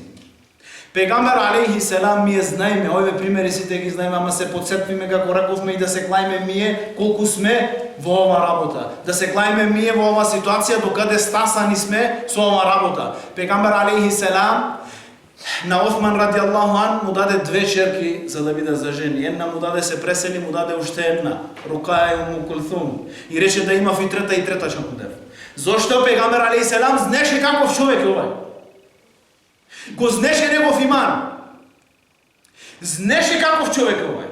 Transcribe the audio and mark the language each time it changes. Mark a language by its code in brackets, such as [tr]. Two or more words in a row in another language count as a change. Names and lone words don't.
[mk] Пегамбер [ar] عليه السلام [mk] ние знаеме, овие примери сите ги знаеме, ама се подсетвиме како рековме и да се клајме ние колку сме во ова работа. Да се клајме ние во ова ситуација докаде стасани сме со ова работа. Пегамбер [ar] عليه السلام [mk] на Осман [ar] رضي الله عنه [mk] му даде две черки за да биде за жени. Една му даде се пресели, му даде уште една. Рукаја и Уму Кулсум. И рече да има и трета ќе му даде. Зошто Пегамбер [ar] عليه السلام [mk] знеше каков човек е овај? Го знеше негов иман. Знеше каков човек е овај.